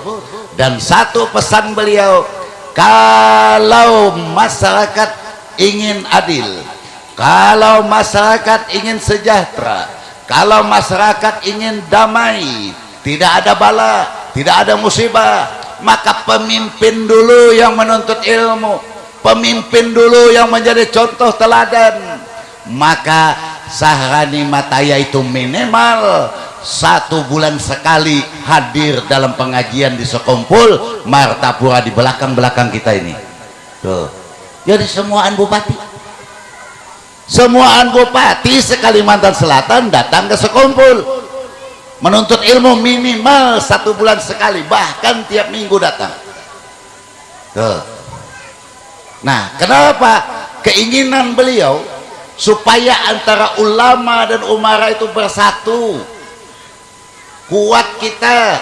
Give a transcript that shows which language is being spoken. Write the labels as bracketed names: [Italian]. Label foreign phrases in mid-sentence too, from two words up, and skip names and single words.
[Indonesian] Dan satu pesan beliau, kalau masyarakat ingin adil, kalau masyarakat ingin sejahtera, kalau masyarakat ingin damai, tidak ada bala, tidak ada musibah, maka pemimpin dulu yang menuntut ilmu, pemimpin dulu yang menjadi contoh teladan. Maka Sahrani Mataya itu minimal 1 bulan sekali hadir dalam pengajian di Sekumpul Martapura di belakang-belakang kita ini. Tuh. Jadi semuaan bupati se-Kalimantan Selatan datang ke Sekumpul menuntut ilmu minimal 1 bulan sekali, bahkan tiap minggu datang. Tuh. Nah, kenapa? Keinginan beliau supaya antara ulama dan umara itu bersatu, kuat kita.